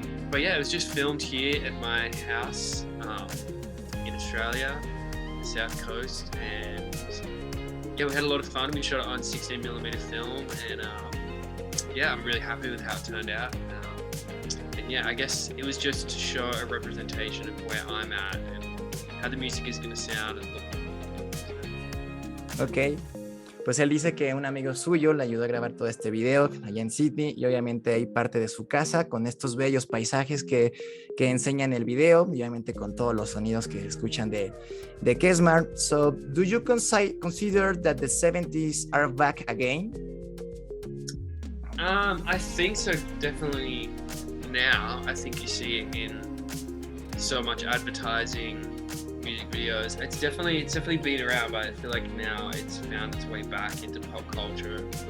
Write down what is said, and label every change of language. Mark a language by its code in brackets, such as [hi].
[en] But yeah, it was just filmed here at my house in Australia, the South Coast, and yeah, we had a lot of fun. We shot it on 16mm film, and yeah, I'm really happy with how it turned out. And yeah, I guess it was just to show a representation of where I'm at and how the music is going to sound and look. [es] Ok, pues él dice que un amigo suyo le ayudó a grabar todo este video allá en Sydney, y obviamente hay parte de su casa con estos bellos paisajes que enseñan el video, y obviamente con todos los sonidos que escuchan de KESMAR. [en] So, do you consider that the 70s are back again? I think so, definitely. Now I think you see it in so much advertising, music videos. It's definitely been around, but I feel like now it's found its way back into pop culture.